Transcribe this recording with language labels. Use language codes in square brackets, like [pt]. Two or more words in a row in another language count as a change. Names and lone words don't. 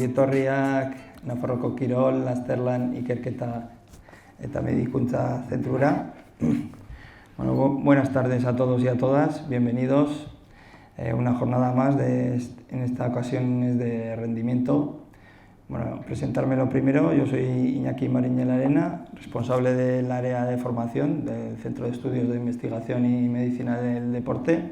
[eu] etorriak Nafarroko Kirol, Lasterlan, Ikerketa eta Medikuntza Zentrura. [es] Bueno, buenas tardes a todos y a todas, bienvenidos. Una jornada más, en esta ocasión es de rendimiento. Bueno, presentarme lo primero, yo soy Iñaki Mariñel Arena, responsable del área de formación del Centro de Estudios de Investigación y Medicina del Deporte.